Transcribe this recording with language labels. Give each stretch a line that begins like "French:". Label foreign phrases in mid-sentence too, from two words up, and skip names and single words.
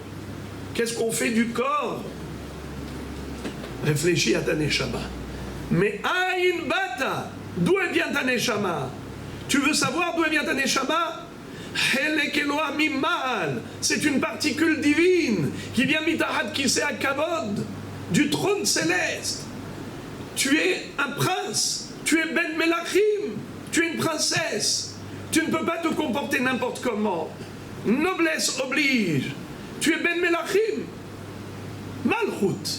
French: Qu'est-ce qu'on fait du corps? Réfléchis à ta Neshama. Mais Aïn Bata, d'où elle vient ta Neshama? Tu veux savoir d'où elle vient ta Neshama? C'est une particule divine qui vient
Hebrew: מתחת כסא הכבוד,
French: du trône céleste. Tu es un prince, tu es
Hebrew: בן מלכים,
French: tu es une princesse. Tu ne peux pas te comporter n'importe comment. Noblesse oblige. Tu es
Hebrew: בן מלכים.
French: Malchut.